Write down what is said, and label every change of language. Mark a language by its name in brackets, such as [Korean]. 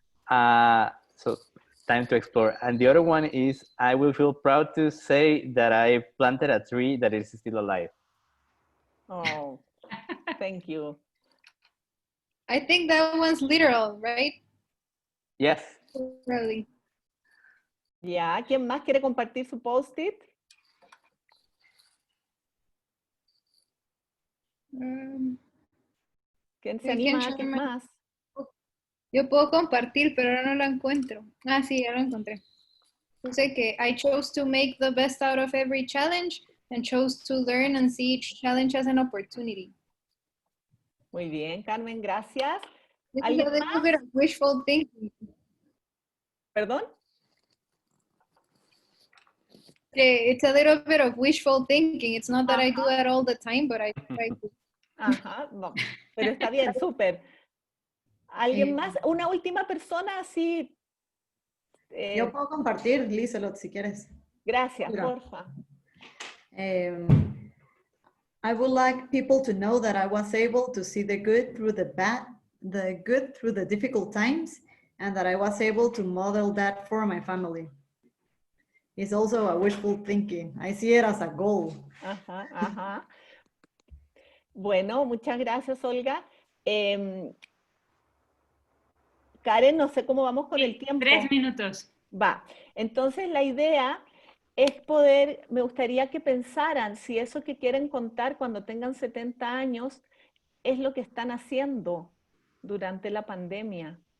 [English] So time to explore. And the other one is, I will feel proud to say that I planted a tree that is still alive. Oh, thank you. I think that one's literal, right? Yes. Really. [Spanish] Ya, ¿quién más quiere compartir su post-it? ¿Quién se anima? ¿Quién más? Yo puedo compartir, pero ahora no lo encuentro. Ah, sí, ya lo encontré. Dice que [English] I chose to make the best out of every challenge and chose to learn and see each challenge as an opportunity. [Spanish] Muy bien, Carmen, gracias. [English] This is a little bit of wishful thinking. [Spanish] ¿Perdón? [English] It's a little bit of wishful thinking. It's not that I do it all the time, but I try to. [Spanish] Ajá, no, pero está bien, súper. ¿Alguien más? Una última persona, así. Yo puedo compartir, Lizelot, si quieres. Gracias, Mira. porfa. [English] I would like people to know that I was able to see the good through the bad, the good through the difficult times, and that I was able to model that for my family. It's also a wishful thinking. I see it as a goal. [Spanish] Ajá, ajá. Bueno, muchas gracias, Olga. Karen, no sé cómo vamos con el tiempo. 3 minutos. Va. Entonces, la idea es poder, me gustaría que pensaran si eso que quieren contar cuando tengan 70 años es lo que están haciendo durante la pandemia.